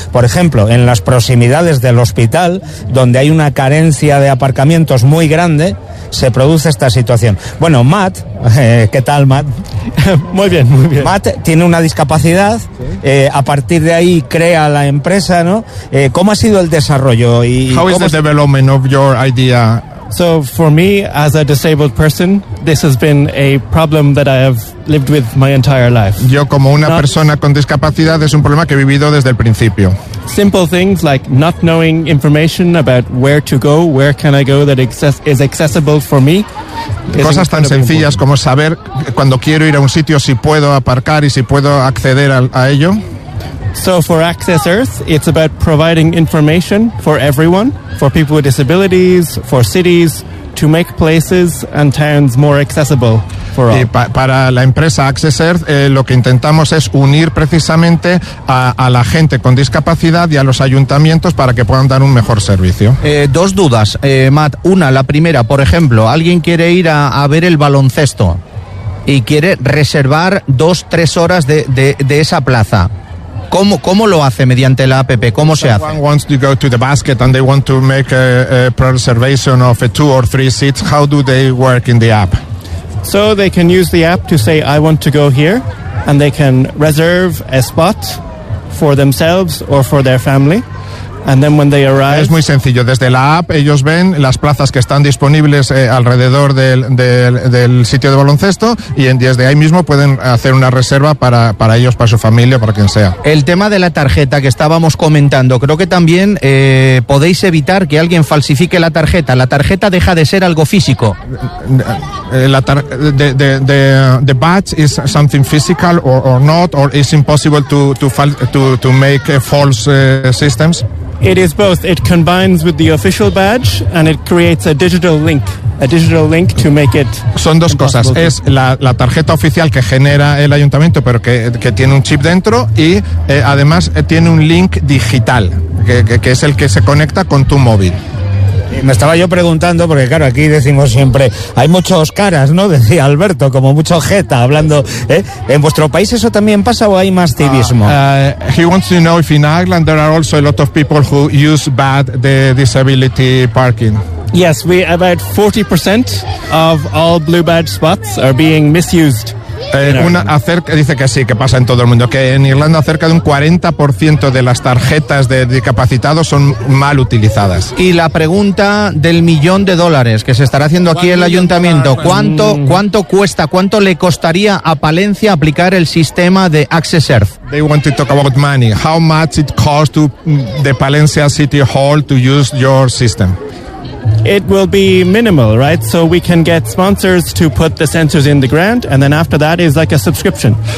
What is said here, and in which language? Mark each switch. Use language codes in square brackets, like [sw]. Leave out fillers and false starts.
[es] Por ejemplo, en las proximidades del hospital, donde hay una carencia de aparcamientos muy grande, se produce esta situación. Bueno, Matt, ¿qué tal, Matt? Muy bien, muy bien. Matt tiene una discapacidad, a partir de ahí crea la empresa, ¿no? ¿Cómo ha sido el desarrollo? Y [en] how is the development of your idea? So for me, as a disabled person, this has been a problem that I have lived with my entire life. [es] Yo como una persona con discapacidad es un problema que he vivido desde el principio. [en] Simple things like not knowing information about where to go, where can I go that is accessible for me. [es] Cosas tan sencillas como saber cuando quiero ir a un sitio si puedo aparcar y si puedo acceder a ello. [en] So for Access Earth, it's about providing information for everyone, for people with disabilities, for cities, to make places and towns more accessible for all. [es] Y para la empresa Access Earth, lo que intentamos es unir precisamente a la gente con discapacidad y a los ayuntamientos para que puedan dar un mejor servicio. Dos dudas, Matt. Una, la primera, por ejemplo, alguien quiere ir a ver el baloncesto y quiere reservar 2-3 horas de esa plaza. ¿Cómo lo hace mediante la app? ¿Cómo se hace? [en] Someone wants to go to the basket and they want to make a reservation of 2 or 3 seats. How do they work in the app? So they can use the app to say I want to go here and they can reserve a spot for themselves or for their family. And then when they arrive, [es] es muy sencillo. Desde la app ellos ven las plazas que están disponibles alrededor del sitio de baloncesto y desde ahí mismo pueden hacer una reserva para ellos, para su familia, para quien sea. El tema de la tarjeta que estábamos comentando, creo que también podéis evitar que alguien falsifique la tarjeta. La tarjeta deja de ser algo físico. [en] The badge is something physical or not, or is impossible to make false systems. It is both. It combines with the official badge and it creates a digital link. A digital link to make it. [es] Son dos cosas. Es la tarjeta oficial que genera el ayuntamiento, pero que tiene un chip dentro, y además tiene un link digital, que es el que se conecta con tu móvil. Me estaba yo preguntando, porque claro, aquí decimos siempre, hay muchos caras, ¿no? Decía Alberto, como mucho jeta, hablando, ¿eh? ¿En vuestro país eso también pasa o hay más civismo? [en] He wants to know if in Ireland there are also a lot of people who use bad the disability parking. Yes, we about 40% of all blue badge spots are being misused. [es] Dice que sí, que pasa en todo el mundo, que en Irlanda cerca de un 40% de las tarjetas de discapacitados son mal utilizadas. Y la pregunta del millón de dólares que se estará haciendo aquí en el ayuntamiento, ¿cuánto le costaría a Palencia aplicar el sistema de Access Earth? [en] They want to talk about money. How much it costs to the Palencia City Hall to use your system? It will be minimal, right? So we can get sponsors to put the sensors in the ground, and then after that is like a subscription.